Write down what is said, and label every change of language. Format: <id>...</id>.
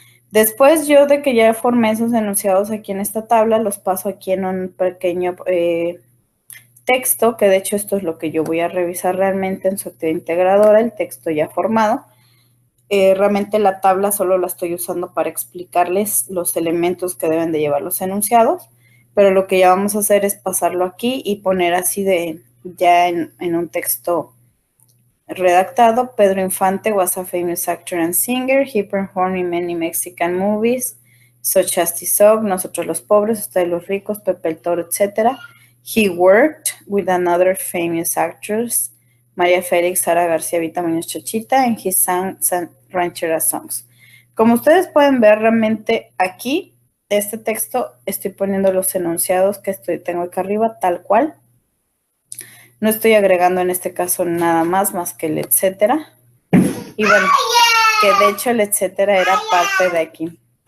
<es>Después yo de que ya formé esos enunciados aquí en esta tabla, los paso aquí en un pequeño texto, que de hecho esto es lo que yo voy a revisar realmente en su actividad integradora, el texto ya formado. Realmente la tabla solo la estoy usando para explicarles los elementos que deben de llevar los enunciados, pero lo que ya vamos a hacer es pasarlo aquí y poner así ya en un texto redactado.</es> <en>Pedro Infante was a famous actor and singer. He performed in many Mexican movies, such as Tizoc, Nosotros los Pobres, Ustedes los Ricos, Pepe el Toro, etc. He worked with another famous actress, María Félix, Sara García, Vita Muñoz Chachita, and he sang ranchera songs.</en> <es>Como ustedes pueden ver, realmente aquí, este texto, estoy poniendo los enunciados que tengo acá arriba, tal cual. No estoy agregando en este caso nada más que el etcétera. Y bueno, que de hecho el etcétera era parte de aquí.</es>